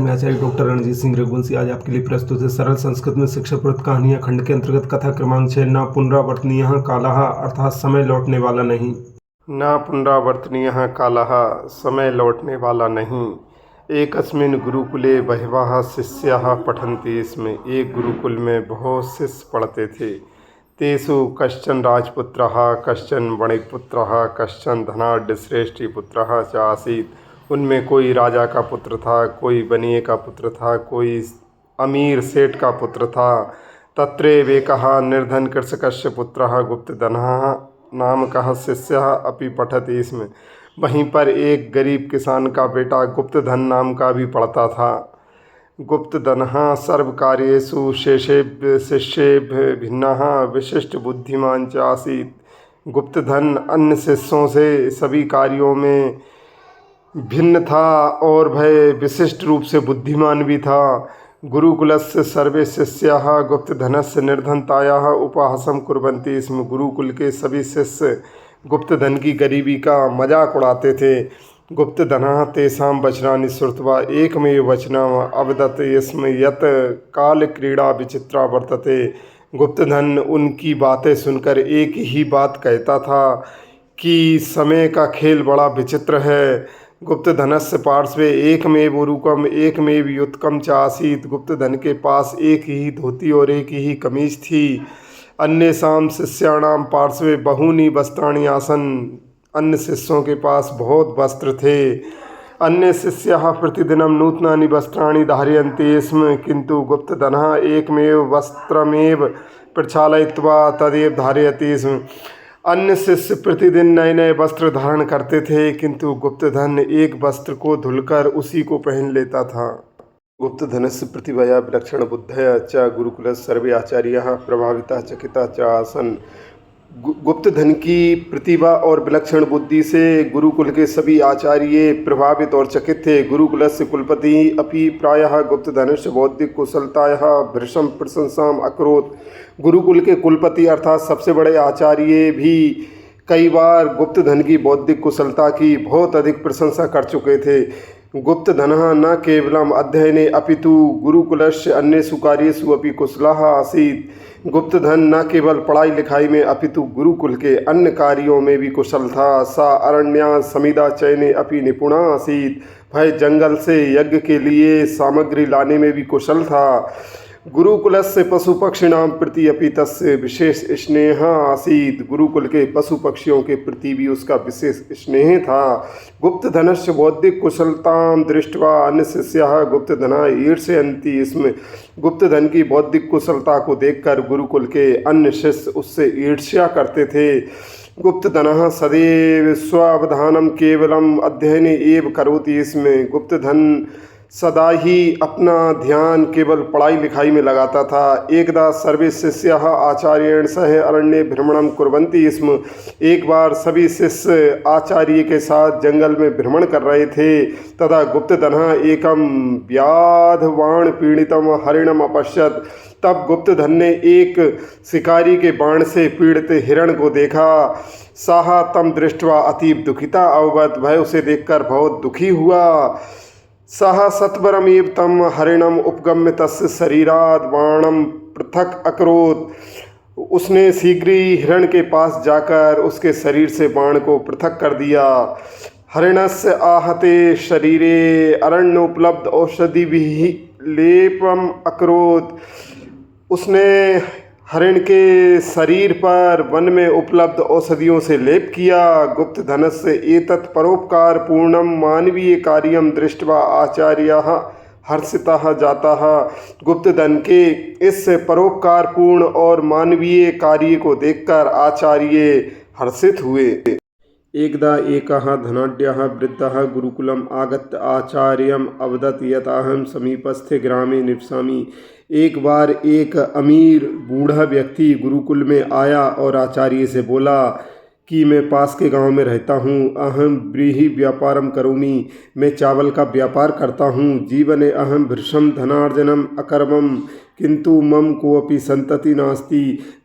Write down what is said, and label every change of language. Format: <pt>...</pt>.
<hi>मैं आचार्य डॉक्टर रणजीत सिंह रघुवंशी आज आपके लिए प्रस्तुत है सरल संस्कृत में शिक्षाप्रद कहानियां खंड के अंतर्गत कथा क्रमांक 6</hi> <sa>न पुनरावर्तनीय कालः</sa> <hi>अर्थात समय लौटने वाला नहीं।</hi> <sa>न पुनरावर्तनीय कालः</sa> <hi>समय लौटने वाला नहीं।</hi> <sa>एकस्मिन् गुरुकुले बहवः शिष्याः पठन्ति स्म।</sa> <hi>एक गुरुकुल में बहुत शिष्य पढ़ते थे।</hi> <sa>तेषु कश्चन राजपुत्रः, कश्चन वणिकपुत्रः, कश्चन धनाढ्यश्रेष्ठीपुत्रः च आसीत्।</sa> <hi>उनमें कोई राजा का पुत्र था, कोई बनिए का पुत्र था, कोई अमीर सेठ का पुत्र था।</hi> <sa>तत्रैवेकः निर्धन कृषकस्य पुत्रः गुप्तधनः नामकः शिष्यः अपि पठति स्म।</sa> <hi>वहीं पर एक गरीब किसान का बेटा गुप्तधन नाम का भी पढ़ता था।</hi> <sa>गुप्तधनः सर्वकार्येषु शेषेभ्यः शिष्येभ्यः भिन्नः विशिष्ट बुद्धिमान च आसीत्।</sa> <hi>गुप्तधन अन्य शिष्यों से सभी कार्यों में भिन्न था और वह विशिष्ट रूप से बुद्धिमान भी था।</hi> <sa>गुरुकुलस्य सर्वे शिष्याः गुप्तधनस्य निर्धनतायाः उपहासं कुर्वन्ति स्म।</sa> <hi>गुरुकुल के सभी शिष्य गुप्तधन की गरीबी का मजाक उड़ाते थे।</hi> <sa>गुप्तधनः तेषां वचनानि श्रुत्वा एकमेव वचनम् अवदत् स्म यत् कालक्रीडा विचित्रा वर्तते।</sa> <hi>गुप्तधन उनकी बातें सुनकर एक ही बात कहता था कि समय का खेल बड़ा विचित्र है।</hi> <sa>गुप्तधनस्य पार्श्वे एकमेव उरुकम एकमेव युतकम च आसीत्।</sa> <hi>गुप्तधन के पास एक ही धोती और एक ही कमीज थी।</hi> <sa>अन्येषां शिष्याणां पार्श्वे बहूनि वस्त्राणि आसन्।</sa> <hi>अन्य शिष्यों के पास बहुत वस्त्र थे।</hi> <sa>अन्य शिष्याः प्रतिदिनं नूतनानि वस्त्राणि धारयन्ति स्म, किन्तु गुप्तधनः एकमेव वस्त्रमेव प्रक्षालयित्वा तदेव धारयति स्म।</sa> <hi>अन्य शिष्य प्रतिदिन नए नए वस्त्र धारण करते थे, किंतु गुप्तधन एक वस्त्र को धुलकर उसी को पहन लेता था।</hi> <sa>गुप्तधनस्य प्रतिभया विलक्षण बुद्धया च गुरुकुलस्य सर्वे आचार्याः प्रभाविताः चकिताः च आसन्।</sa> <hi>गुप्तधन की प्रतिभा और विलक्षण बुद्धि से गुरुकुल के सभी आचार्य प्रभावित और चकित थे।</hi> <sa>गुरुकुलस्य कुलपति अपि प्रायः गुप्तधनस्य बौद्धिक कुशलतायाः भृशं प्रशंसाम् अकरोत्।</sa> <hi>गुरुकुल के कुलपति अर्थात सबसे बड़े आचार्य भी कई बार गुप्तधन की बौद्धिक कुशलता की बहुत अधिक प्रशंसा कर चुके थे।</hi> <sa>गुप्तधनः न केवलम् अध्ययने अपितु गुरुकुलस्य अन्येषु कार्येषु अपि कुशलः आसीत्।</sa> <hi>गुप्तधन न केवल पढ़ाई लिखाई में अपितु गुरुकुल के अन्य कार्यों में भी कुशल था।</hi> <sa>सा अरण्या समिदा चयने अपि निपुणा आसीत्।</sa> <hi>वह जंगल से यज्ञ के लिए सामग्री लाने में भी कुशल था।</hi> <sa>गुरुकुलस्य पशु पक्षिणां प्रति अपि तस्य विशेष स्नेह आसीत्।</sa> <hi>गुरुकुल के पशु पक्षियों के प्रति भी उसका विशेष स्नेह था।</hi> <sa>गुप्तधनस्य बौद्धिक कुशलतां दृष्ट्वा अन्य शिष्याः गुप्तधनाय ईर्ष्यन्ति स्म।</sa> <hi>गुप्तधन की बौद्धिक कुशलता को देखकर गुरुकुल के अन्य शिष्य उससे ईर्ष्या करते थे।</hi> <sa>गुप्तधनः सदैव स्वावधानं केवलम् अध्ययने एव करोति स्म।</sa> <hi>गुप्तधन सदा ही अपना ध्यान केवल पढ़ाई लिखाई में लगाता था।</hi> <sa>एकदा सर्वे शिष्याः आचार्येण सह अरण्ये भ्रमणं कुर्वन्ति स्म।</sa> <hi>एक बार सभी शिष्य आचार्य के साथ जंगल में भ्रमण कर रहे थे।</hi> <sa>तदा गुप्तधनः एकं व्याधवाण पीड़ितं हरिणम अपश्यत्।</sa> <hi>तब गुप्तधन ने एक शिकारी के बाण से पीड़ित हिरण को देखा।</hi> <sa>सः तं दृष्ट्वा अतीव दुखिता अभवत्।</sa> <hi>वह उसे देखकर बहुत दुखी हुआ।</hi> <sa>सः सत्वरमेव तं हरिणम उपगम्य तस्य शरीरात् बाणं पृथक अकरोत्।</sa> <hi>उसने शीघ्र ही हिरण के पास जाकर उसके शरीर से बाण को पृथक कर दिया।</hi> <sa>हरिणस्य आहते शरीरे अरण्योपलब्ध औषधिभिः लेपम अकरोत्।</sa> <hi>उसने हरिण के शरीर पर वन में उपलब्ध औषधियों से लेप किया।</hi> <sa>गुप्तधनस्य एतत् परोपकारपूर्णं मानवीय कार्यं दृष्ट्वा आचार्याः हर्षिताः जाताः।</sa> <hi>गुप्तधन के इस परोपकारपूर्ण और मानवीय कार्य को देखकर आचार्य हर्षित हुए।</hi> <sa>एकदा एकः धनाढ्यः वृद्धः गुरुकुलम् आगत्य आचार्यम् अवदत् यत् अहं समीपस्थे ग्रामे निवसामि।</sa> <hi>एक बार एक अमीर बूढ़ा व्यक्ति गुरुकुल में आया और आचार्य से बोला कि मैं पास के गांव में रहता हूँ।</hi> <sa>अहम व्रीहि व्यापारम करोमि।</sa> <hi>मैं चावल का व्यापार करता हूँ।</hi> <sa>जीवने अहम भृशं धनार्जनम अकर्मम किंतु मम कोऽपि संतति नास्ति।</sa>